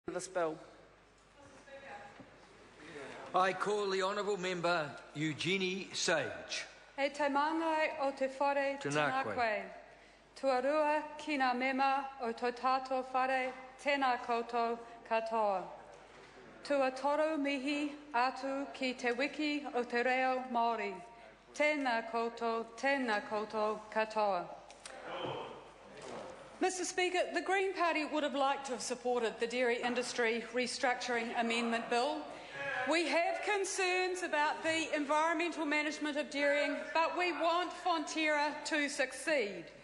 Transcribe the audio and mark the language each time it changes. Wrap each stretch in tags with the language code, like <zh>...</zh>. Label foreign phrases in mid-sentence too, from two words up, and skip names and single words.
<en>this bill. I call the Honourable Member Eugenie Sage.</en> <mi>E te mangai o te whare tēnā koe. Tuarua ki ngā mema o tō tātou whare tēnā koutou katoa. Tua toru mihi atu ki te wiki o te reo Māori. Tēnā koutou katoa.</mi> <en>Mr Speaker, the Green Party would have liked to have supported the Dairy Industry Restructuring Amendment Bill. We have concerns about the environmental management of dairying, but we want Fonterra to succeed.</en>